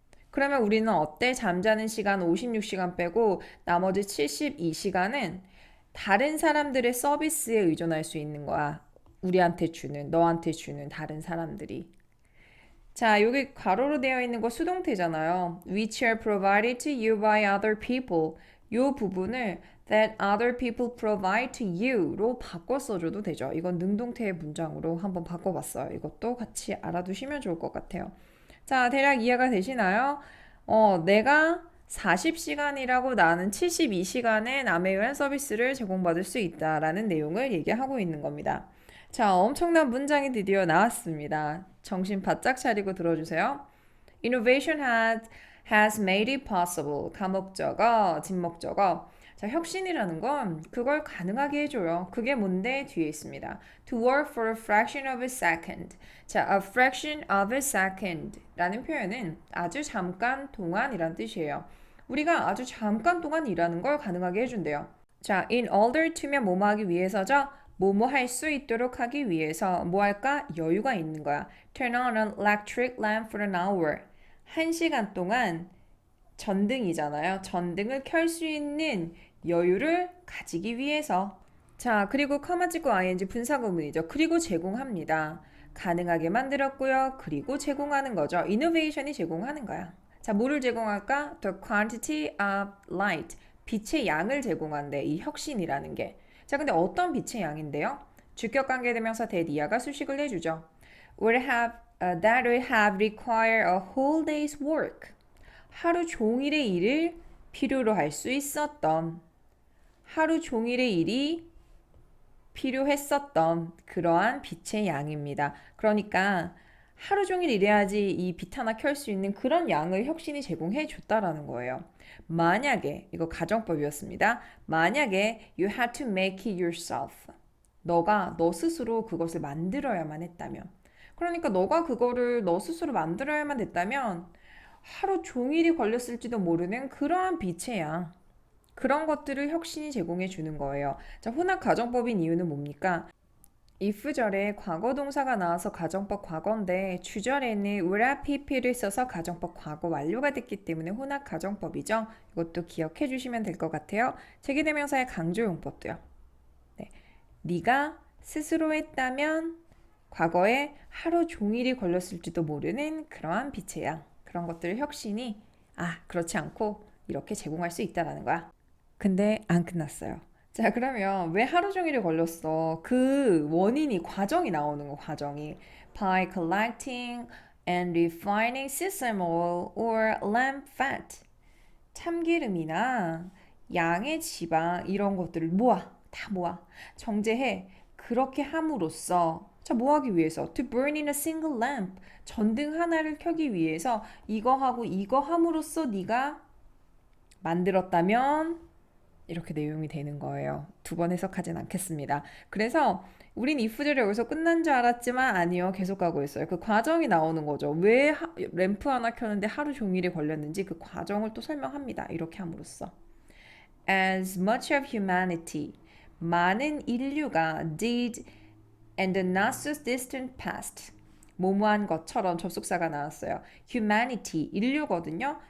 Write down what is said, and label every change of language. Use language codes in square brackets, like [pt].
[ko] 그러면 우리는 어때? 잠자는 시간 56시간 빼고 나머지 72시간은 다른 사람들의 서비스에 의존할 수 있는 거야. 우리한테 주는, 너한테 주는 다른 사람들이. 자, 여기 괄호로 되어 있는 거 수동태잖아요. [en] Which are provided to you by other people. [ko] 요 부분을 [en] that other people provide to you로 [ko] 바꿔 써줘도 되죠. 이건 능동태의 문장으로 한번 바꿔봤어요. 이것도 같이 알아두시면 좋을 것 같아요. 자, 대략 이해가 되시나요? 내가 40시간이라고 나는 72시간의 남에 의한 서비스를 제공받을 수 있다라는 내용을 얘기하고 있는 겁니다. 자, 엄청난 문장이 드디어 나왔습니다. 정신 바짝 차리고 들어주세요. [en] Innovation has made it possible. [ko] 가목적어, 진목적어. 자, 혁신이라는 건 그걸 가능하게 해줘요. 그게 뭔데? 뒤에 있습니다. [en] To work for a fraction of a second. [ko] 자, [en] a fraction of a second [ko] 라는 표현은 아주 잠깐 동안이란 뜻이에요. 우리가 아주 잠깐 동안 일하는 걸 가능하게 해준대요. 자, [en] in order to [ko] 면 뭐뭐 하기 위해서죠? 뭐뭐 할 수 있도록 하기 위해서 뭐 할까? 여유가 있는 거야. [en] Turn on an electric lamp for an hour. [ko] 1시간 동안 전등이잖아요. 전등을 켤 수 있는 여유를 가지기 위해서. 자, 그리고 커마 찍고 ing 분사구문이죠. 그리고 제공합니다. 가능하게 만들었고요. 그리고 제공하는 거죠. 이노베이션이 제공하는 거야. 자, 뭐를 제공할까? [en] The quantity of light. [ko] 빛의 양을 제공한대. 이 혁신이라는 게. 자, 근데 어떤 빛의 양인데요? 주격관계대명사 대디아가 수식을 해주죠. [en] That would have require a whole day's work. [ko] 하루 종일의 일을 필요로 할 수 있었던, 하루 종일의 일이 필요했었던 그러한 빛의 양입니다. 그러니까 하루 종일 일해야지 이 빛 하나 켤 수 있는 그런 양을 혁신이 제공해 줬다라는 거예요. 만약에, 이거 가정법이었습니다. [en] 만약에 you had to make it yourself. [ko] 너가 너 스스로 그것을 만들어야만 했다면. 그러니까 너가 그거를 너 스스로 만들어야만 했다면 하루 종일이 걸렸을지도 모르는 그러한 빛의 양. 그런 것들을 혁신이 제공해 주는 거예요. 자, 혼합 가정법인 이유는 뭡니까? if절에 과거 동사가 나와서 가정법 과거인데 주절에는 would have pp를 써서 가정법 과거 완료가 됐기 때문에 혼합 가정법이죠. 이것도 기억해 주시면 될 것 같아요. 제기대명사의 강조용법도요. 네. 네가 스스로 했다면 과거에 하루 종일이 걸렸을지도 모르는 그러한 빛의 양. 그런 것들을 혁신이 그렇지 않고 이렇게 제공할 수 있다는 거야. 근데 안 끝났어요. 자, 그러면 왜 하루 종일이 걸렸어? 그 원인이, 과정이 나오는 거, 과정이. [en] By collecting and refining sesame oil or lamb fat. [ko] 참기름이나 양의 지방 이런 것들을 다 모아. 정제해. 그렇게 함으로써 자, 뭐 하기 위해서? [en] To burn in a single lamp. [ko] 전등 하나를 켜기 위해서 이거 하고 이거 함으로써 네가 만들었다면 이렇게 내용이 되는 거예요. 두 번 해석하진 않겠습니다. 그래서 우린 if절이 여기서 끝난 줄 알았지만 아니요. 계속 가고 있어요. 그 과정이 나오는 거죠. 왜 램프 하나 켰는데 하루 종일이 걸렸는지 그 과정을 또 설명합니다. 이렇게 함으로써. [en] As much of humanity. [ko] 많은 인류가 [en] did and the not so distant past. [ko] 뭐뭐한 것처럼 접속사가 나왔어요. humanity, 인류거든요.